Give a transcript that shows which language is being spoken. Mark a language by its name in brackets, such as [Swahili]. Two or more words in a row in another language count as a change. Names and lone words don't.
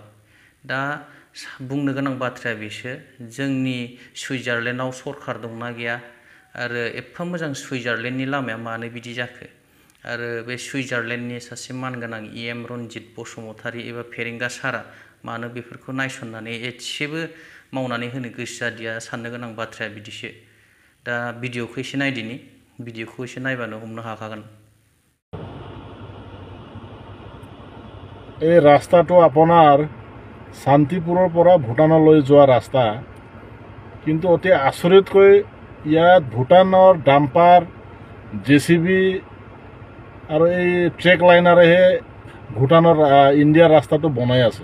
[Bodo] दा बुंनो गोनां बाथ्राया बेसो, जोंनि सुइजारलेण्डआव सरकार दंना गैया आरो एफा मोजां सुइजारलेण्डनि लामाया मानो बिदि जाखो, आरो बे सुइजारलेण्डनि सासे मानगोनां EM रन्जित बसुमतारी एबा फेरेंगा सारा मानो बेफोरखौ नायसननानै एसेबो मावनानै होनो गोसो जादिया, साननो गोनां बाथ्राया बिदिसो। दा भिडिअखौ एसे नायदिनि, भिडिअखौ एसे नायबानो हमनो हाखागोन। [Assamese] এই ৰাস্তাটো আপোনাৰ শান্তিপুৰৰ পৰা ভূটানলৈ যোৱা ৰাস্তা, কিন্তু অতি আচৰিতকৈ ইয়াত ভূটানৰ ডাম্পাৰ, JCB আৰু এই ট্ৰেক লাইনাৰেহে ভূটানৰ ইণ্ডিয়াৰ ৰাস্তাটো বনাই আছে।